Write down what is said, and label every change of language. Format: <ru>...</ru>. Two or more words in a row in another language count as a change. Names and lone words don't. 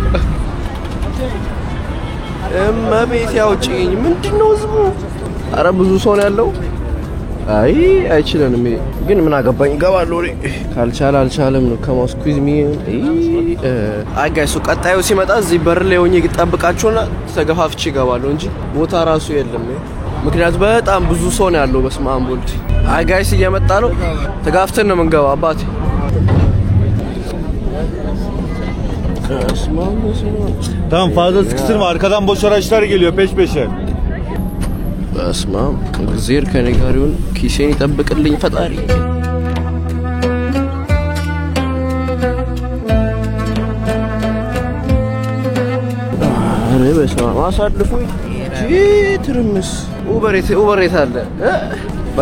<am>እመቤት ያውጪኝ ምንድነው ዝሙ አረ ብዙ ሰው ነው ያለው አይ አይችልም ግን ምን አገባኝ ይገባል ወሬ ካልቻለ አልቻለም ነው</am> <en>excuse me hi guys</en> <am>ቀጣዩ ሲመጣ እዚህ በር ላይ ሆኜ ተጠብቃችሁና ተገፋፍቼ ይገባል እንጂ ቦታ ራሱ የለም ምክንያቱም በጣም ብዙ ሰው ነው ያለው በስመ አብ ወልድ</am> <en>hi guys</en> <am>እየመጣ ነው ተጋፍተን ነው መንገባ አባቴ</am> <tr>Tamam fazla sıkıştırma arkadan boş araçlar geliyor peş peşe.</tr> <am>በስመ አብ እግዚአብሔር ከኔ ጋር ይሁን ኪሴን ይጠብቅልኝ ፈጣሪ አረ በስመ አብ አሳልፉኝ ትርምስ ኡበሬት አለ ባይ</am>